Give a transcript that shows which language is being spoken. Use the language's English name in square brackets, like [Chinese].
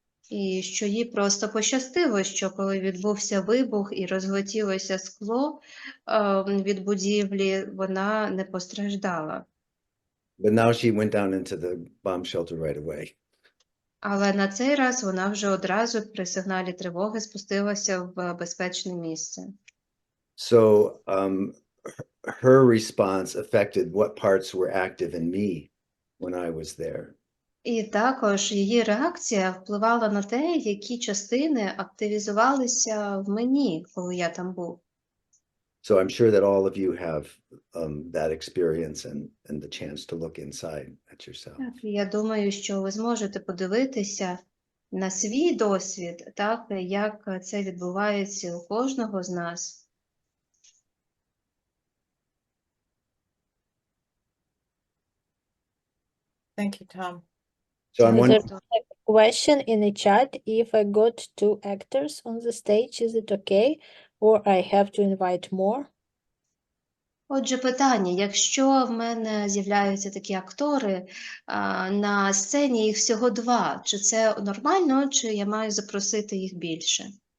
[Ukrainian] І що їй просто пощастило, що коли відбувся вибух і розлетілося скло від будівлі, вона не постраждала. [English] But now she went down into the bomb shelter right away. [Ukrainian] Але на цей раз вона вже одразу при сигналі тривоги спустилася в безпечне місце. [English] So her response affected what parts were active in me when I was there. [Ukrainian] І також її реакція впливала на те, які частини активізувалися в мені, коли я там був. [English] So I'm sure that all of you have that experience and the chance to look inside at yourself. [Ukrainian] Так, і я думаю, що ви зможете подивитися на свій досвід, так, як це відбувається у кожного з нас. [English] Thank you, Tom. So I'm [Ukrainian] Дякую. [English] wondering, There's a question in the chat. If I got 2 actors on the stage, is it okay? Or I have to invite more? [Ukrainian] Отже, питання: якщо в мене з'являються такі актори на сцені, їх всього 2, чи це нормально, чи я маю запросити їх більше?